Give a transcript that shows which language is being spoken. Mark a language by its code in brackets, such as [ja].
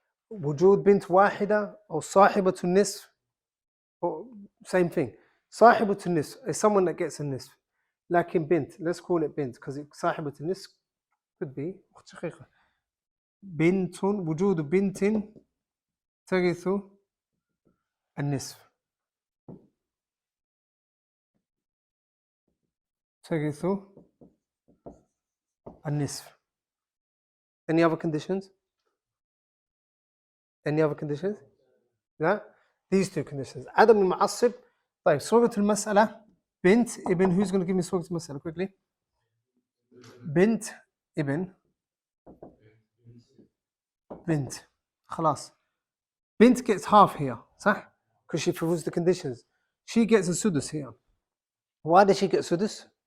[ar] وجود بنت واحدة أو صاحبة النصف, [en] same thing. صاحبة النصف is someone that gets a nisf. [ar] لكن بنت, [en] let's call it [ar] بنت because صاحبة النصف could be أخت شقيقة. بنت, وجود بنت ترث النصف. ترث النصف. [en] Any other conditions? Any other conditions? لا? These two conditions. عدم المعصب. [ar] طيب, صورة المسألة بنت ابن. [en] Who's going to give me صورة المسألة quickly? [ar] بنت ابن. بنت. خلاص. [en] بنت gets half here, صح? Because she fulfills the conditions. She gets a sudus here. Why does she get sudus?